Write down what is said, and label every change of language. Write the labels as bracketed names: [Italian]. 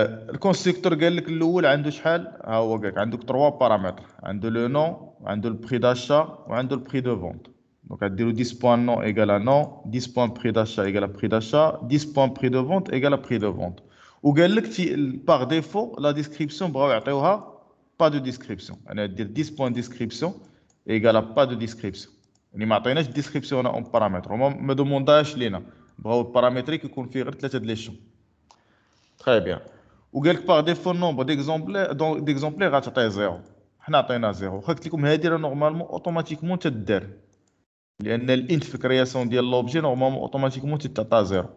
[Arabic] الكونستركتور قال لك الاول عنده شحال ها هو قال لك عندك 3 بارامتر عنده لو نون وعنده البري داشا وعنده البري دو فونت. دونك غديروا 10 بوان نون ايغال ا نون 10 بوان بري داشا ايغال ا بري داشا 10 بوان بري دو فونت ايغال ا بري دو فونت. وقال لك باغ ديفو لا ديسكريبسيون بغاو يعطيوها [French] pas de description. On va dire 10 points de description égale à pas de description. [Arabic] يعني ما عطيناش [French] description en paramètre. [Arabic] ما demandاش لينا. بغاو البارامتريك يكون فيه غير 3 د لي شون. [French] Très bien. [Arabic] وقال لك باغ ديفو النومبر ديكزومبلير غتعطيه زيرو. حنا عطينا زيرو. قلت لكم هادي راه نورمالمون اوتوماتيكمون تدار. لان الانت في كرياسيون ديال لوبجي نورمالمون اوتوماتيكمون تتعطى زيرو.